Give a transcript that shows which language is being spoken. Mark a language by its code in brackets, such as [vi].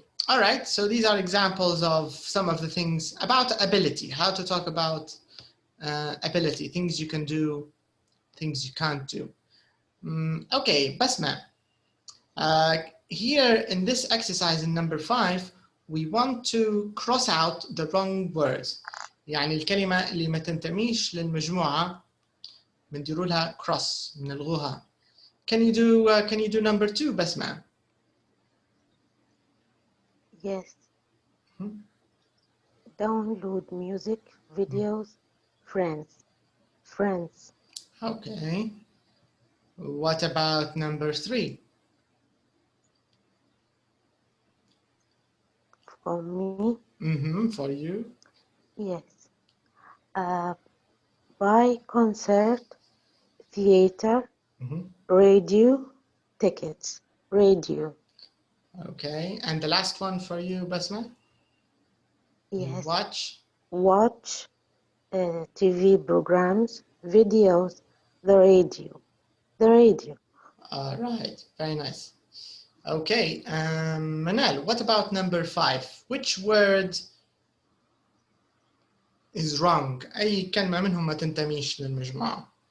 [en] All right, so these are examples of some of the things about ability, how to talk about ability, things you can do, things you can't do. Okay, Basma, here in this exercise in number 5, we want to cross out the wrong words. [ar] يعني الكلمة اللي ما تنتميش للمجموعة بنديروا لها cross بنلغوها. [en] Can you do number 2 Basma? Yes. Download music, videos, friends. Okay. What about number 3? For me? For you? Yes. Buy concert, theater, radio, tickets, radio. Okay, and the last one for you, Basma? Yes. Watch TV programs, videos, the radio. The radio. All right, very nice. Okay, Manal, what about number 5? Which word is wrong? [ar] أي كلمة منهم ما تنتميش للمجموعة.